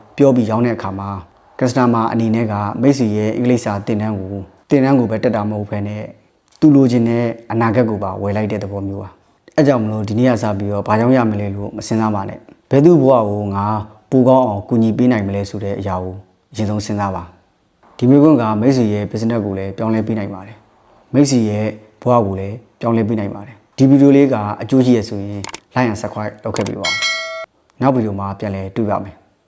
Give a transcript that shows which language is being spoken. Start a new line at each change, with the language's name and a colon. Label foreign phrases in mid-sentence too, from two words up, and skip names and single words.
Burmese: ပြောပြီးရောင်းတဲ့အခါမှာ customer အနေနဲ့ကမိတ်ဆွေရဲ့အင်္ဂလိပ်စာသင်တန်းကိုပဲတက်တာမဟုတ်ဘဲနဲ့သူလိုချင်တဲ့အနာဂတ်ကိုပါဝယ်လိုက်တဲ့သဘောမျိုးပါအဲကြောင့်မလို့ဒီနေ့ကစပြီးတော့ဘာကြောင့်ရမလဲလို့မစင်စားပါနဲ့ဘယ်သူဘဝကိုငါပိုကောင်းအောင်ကူညီပေးနိုင်မလဲဆိုတဲ့အရာကိုအရင်ဆုံးစဉ်းစားပါဒီမျိုးကမိတ်ဆွေရဲ့ business ကိုလည်းပြောင်းလဲပေးနိုင်ပါတယ်မိတ်ဆွေရဲ့ဘဝကိုလည်းပြောင်းလဲပေးနိုင်ပါတယ်ဒီဗီဒီယိုလေးကအကျိုးရှိရဆိုရင်
English: like and subscribe
Burmese: လုပ်ခဲ့ပေးပါဦးနောက်ဗီဒီယိုမှာပြန်လည်တွေ့ပါမယ်